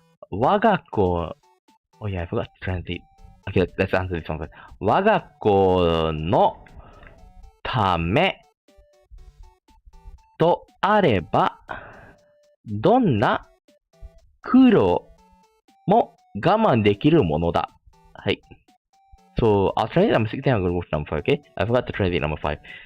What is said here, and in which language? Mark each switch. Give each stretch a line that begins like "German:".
English: 我が子、oh yeah, I forgot to translate. Okay, let's answer this one first.
Japanese: 我が子のためとあれば、どんな苦労も我慢できるものだ。はい。
English: So, I'll translate number 6, then I'm going to move to number 5, okay? I forgot to translate number 5.